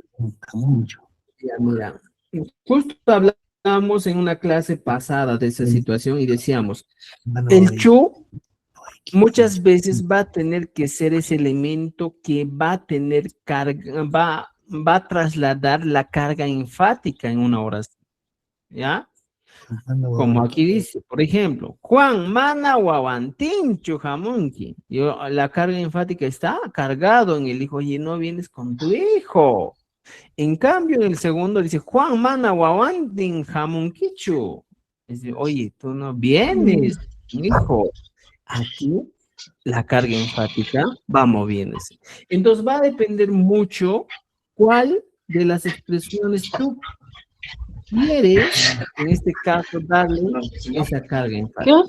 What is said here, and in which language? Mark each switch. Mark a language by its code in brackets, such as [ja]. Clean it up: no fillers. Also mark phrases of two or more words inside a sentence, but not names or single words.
[es] Ya, mira, justo hablamos en una clase pasada de esa situación y decíamos, el chu muchas veces va a tener que ser ese elemento que va a tener carga, va a trasladar la carga enfática en una oración, ¿ya? Como aquí dice, por ejemplo, Juan, [qu] mana guaguantinchu jamunki. [es] La carga enfática está cargado en el hijo, y no vienes con tu hijo. En cambio, en el segundo dice, Juan, [qu] mana guaguantin jamunkichu. [es] Dice, oye, tú no vienes, hijo. Aquí la carga enfática va moviéndose. Entonces va a depender mucho cuál de las expresiones tú quieres, en este caso, darle esa carga enfática.